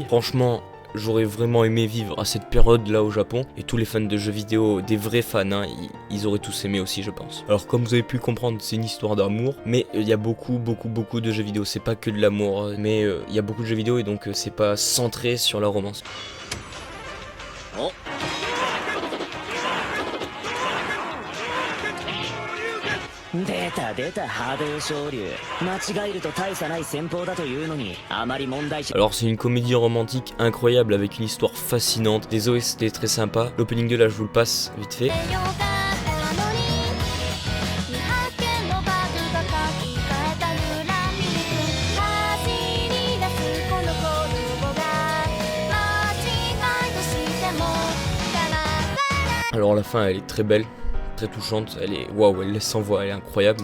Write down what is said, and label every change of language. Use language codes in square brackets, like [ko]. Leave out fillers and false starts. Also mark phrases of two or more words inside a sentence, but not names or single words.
[fr] Franchement, j'aurais vraiment aimé vivre à cette période là au Japon, et tous les fans de jeux vidéo, des vrais fans, hein, ils auraient tous aimé aussi je pense. Alors comme vous avez pu comprendre, c'est une histoire d'amour, mais il y a beaucoup de jeux vidéo, c'est pas que de l'amour, mais il y a beaucoup de jeux vidéo et donc c'est pas centré sur la romance. Oh. [ja] 出た出た波動昇竜間違えると大差ない戦法だというのにあまり問題視 [fr] Alors c'est une comédie romantique incroyable avec une histoire fascinante, des OST très sympas. L'opening 2 là je vous le passe vite fait. Alors la fin elle est très belle, très touchante, elle est waouh, elle laisse sans voix, elle est incroyable.